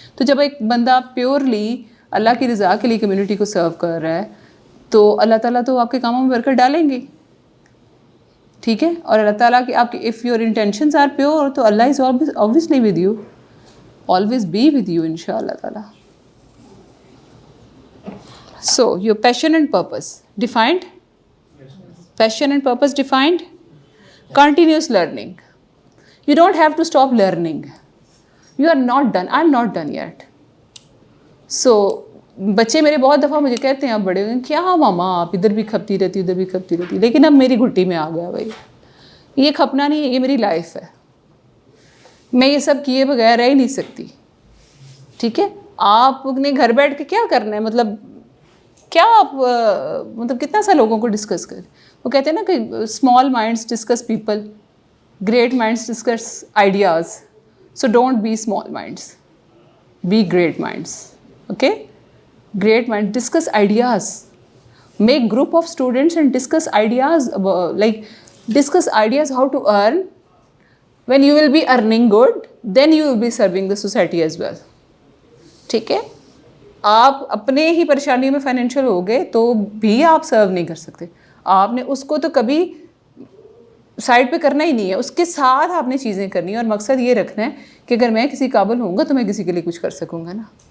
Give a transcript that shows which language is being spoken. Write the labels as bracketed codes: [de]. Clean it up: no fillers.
[ur] تو جب ایک بندہ پیورلی اللہ کی رضا کے لیے کمیونٹی کو سرو کر رہا ہے تو اللہ تعالیٰ تو آپ کے کاموں میں برکت ڈالیں گے. ٹھیک ہے، اور اللہ تعالیٰ کی آپ کی [en] If your intentions are pure تو Allah is obviously with you, always be with you insha Allah ta'ala. So your passion and purpose defined? Passion and purpose defined? Continuous learning. You don't have to stop learning. You are not done. I'm not done yet. [ur] So بچے میرے بہت دفعہ مجھے کہتے ہیں اب بڑے ہوئے کیا ماما آپ ادھر بھی کھپتی رہتی ادھر بھی کھپتی رہتی، لیکن اب میری گھٹی میں آ گیا بھائی یہ کھپنا نہیں ہے، یہ میری لائف ہے، میں یہ سب کیے بغیر رہ ہی نہیں سکتی. ٹھیک ہے، آپ نے گھر بیٹھ کے کیا کرنا ہے، مطلب کیا آپ مطلب کتنا سا لوگوں کو ڈسکس کریں. وہ کہتے ہیں نا کہ [en] Small minds discuss people, great minds discuss ideas. So don't be small minds, be great minds. Okay, great mind, discuss ideas, make group of students and discuss ideas, like discuss ideas how to earn. When you will be earning good, then you will be serving the society as well. [ur] ٹھیک ہے، آپ اپنے ہی پریشانی میں financial ہو گئے تو بھی آپ سرو نہیں کر سکتے. آپ نے اس کو تو کبھی سائڈ پہ کرنا ہی نہیں ہے، اس کے ساتھ آپ نے چیزیں کرنی ہیں اور مقصد یہ رکھنا ہے کہ اگر میں کسی قابل ہوں گا تو میں کسی کے لیے کچھ کر سکوں گا نا.